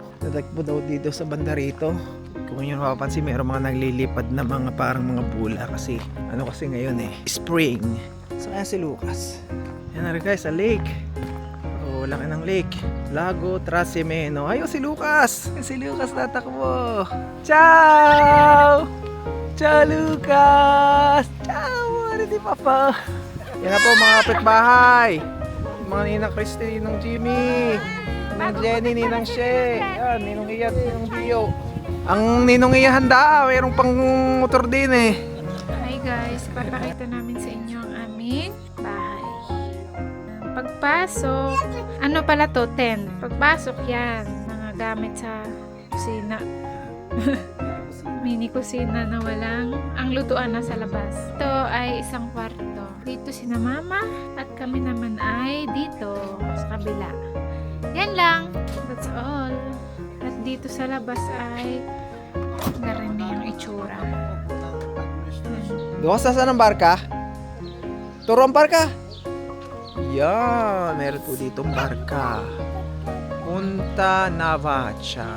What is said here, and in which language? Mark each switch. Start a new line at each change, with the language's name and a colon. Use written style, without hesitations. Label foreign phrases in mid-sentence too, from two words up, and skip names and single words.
Filipino: Nagtatakbo daw dito sa banda rito. Kung yun mapapansin, mayroong mga naglilipad na mga parang mga bula kasi ano kasi ngayon spring. So kaya si Lucas. Yan na rin guys, sa lake. Oh, laki ng lake. Lago Trasimeno. Ayun si Lucas. Si Lucas tatakbo.
Italian: Ciao! Ciao Lucas! Ciao!
Filipino: Ano di papa? Yan na po mga kapitbahay. Mga Ninang Christy, Ninang Jimmy, Ninang Jenny, Ninang She. Yan, Ninong Iya, Ninong Dio. Ang Ninong Iya handa, mayroong pang motor din eh. Hi guys, papakita namin sa inyo ang aming bahay. Pagpasok, ano pala to? Tent. Pagpasok yan, mga gamit sa kusina. Mini kusina na walang ang lutuan na sa labas. Ito ay isang kwarto. Dito sina mama at kami naman ay dito sa kabila. Yan lang.
English: That's all.
Filipino: At dito sa labas ay garini ang itsura. Doon sa saan ang barka? Turo ang barka? Yan, meron po ditong barka. Punta Navacha.